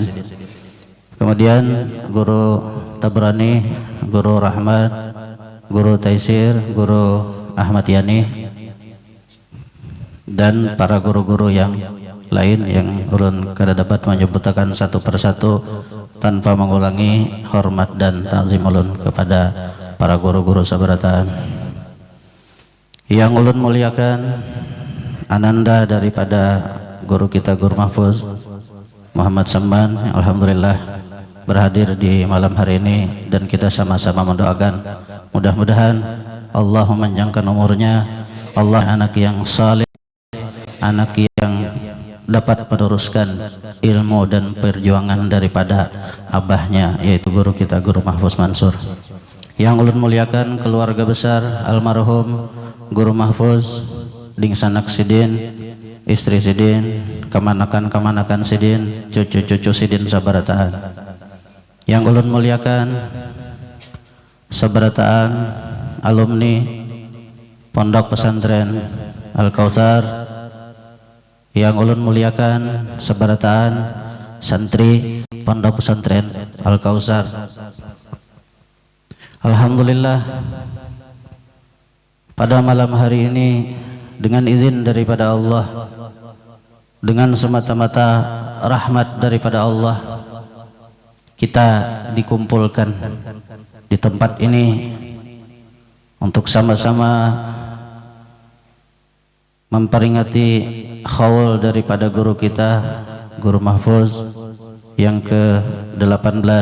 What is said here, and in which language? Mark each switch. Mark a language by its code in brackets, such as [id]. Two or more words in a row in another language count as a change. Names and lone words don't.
[id] Kemudian Guru Tabrani, Guru Rahmat, Guru Taisir, Guru Ahmad Yani, dan para guru-guru yang lain yang ulun kada dapat menyebutkan satu persatu tanpa mengulangi hormat dan ta'zim ulun kepada para guru-guru sabarataan. Yang ulun muliakan ananda daripada guru kita, Guru Mahfuz Muhammad Samman, alhamdulillah berhadir di malam hari ini, dan kita sama-sama mendoakan mudah-mudahan Allah memanjangkan umurnya, Allah anak yang saleh, anak yang dapat meneruskan ilmu dan perjuangan daripada abahnya, yaitu guru kita, Guru Mahfuz Mansur. Yang ulun muliakan keluarga besar almarhum Guru Mahfuz, dingsanak sidin, istri sidin, kemanakan sidin, cucu-cucu sidin sabarataan. Yang ulun muliakan sabarataan alumni Pondok Pesantren Al-Kautsar, yang ulun muliakan sabarataan santri Pondok Pesantren Al-Kautsar. Alhamdulillah pada malam hari ini dengan izin daripada Allah, dengan semata-mata rahmat daripada Allah, kita dikumpulkan di tempat ini untuk sama-sama memperingati khaul daripada guru kita, Guru Mahfuz yang ke-18.